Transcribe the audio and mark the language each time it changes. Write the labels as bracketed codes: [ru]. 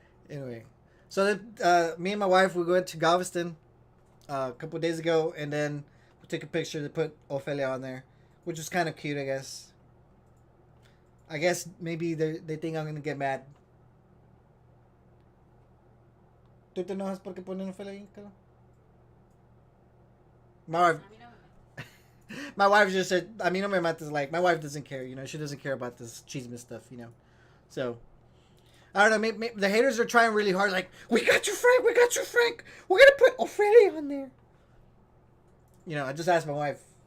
[en] Anyway, so then, me and my wife, we went to Galveston a couple of days ago, and then we took a picture to put Ophelia on there, which was kind of cute, I guess. I guess maybe they think I'm gonna get mad. [es] ¿Tú te enojas porque ponen Ophelia ahí, cara? [en] My wife, my wife just said, I mean, [es] no me mates, [en] like, my wife doesn't care, she doesn't care about this chisme stuff. So, I don't know, maybe the haters are trying really hard, like, we got you, Frank, we're gonna put Ophelia on there. I just asked my wife.